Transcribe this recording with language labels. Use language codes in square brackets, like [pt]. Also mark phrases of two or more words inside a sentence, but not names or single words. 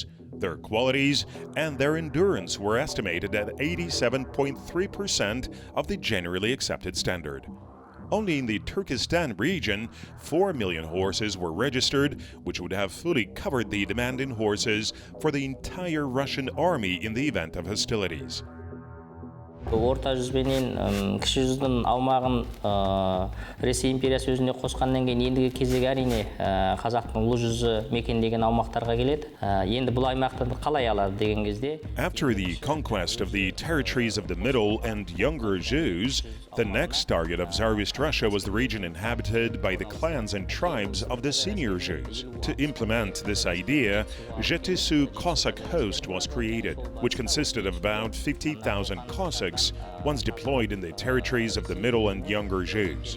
[en] Their qualities and their endurance were estimated at 87.3% of the generally accepted standard. Only in the Turkestan region, 4 million horses were registered, which would have fully covered the demand in horses for the entire Russian army in the event of hostilities. [kk] Орта жүзбенен кіші жүздің аумағын Ресей империясы өзіне қосқаннан кейін ендігі кезегі әрине қазақтың ұлы жүзі мекендеген аумақтарға келеді. Енді бұл аймақты қалай алады деген кезде. [en] After the conquest of the territories of the Middle and Younger Jews, the next target of Tsarist Russia was the region inhabited by the clans and tribes of the Senior Jews. To implement this idea, Zhetisu Cossack host was created, which consisted of about 50,000 Cossacks once deployed in the territories of the Middle and Younger Jews.